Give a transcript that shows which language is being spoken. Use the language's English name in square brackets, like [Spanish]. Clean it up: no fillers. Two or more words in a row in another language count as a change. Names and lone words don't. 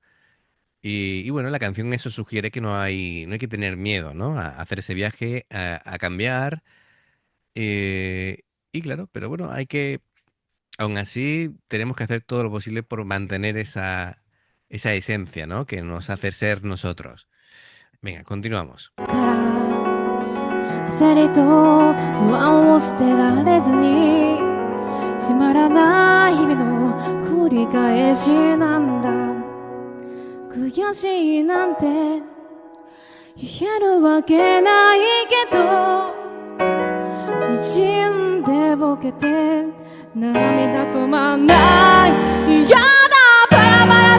[Spanish] Y bueno, la canción eso sugiere que no hay que tener miedo, ¿no? A hacer ese viaje, a cambiar. Y claro, pero bueno, aún así, tenemos que hacer todo lo posible por mantener esa esencia, ¿no? Que nos hace ser nosotros. Venga, continuamos. [Japanese] 焦りと不安を捨てられずに閉まらない日々の繰り返しなんだ悔しいなんて言えるわけないけど滲んでボケて涙止まんない嫌だペラ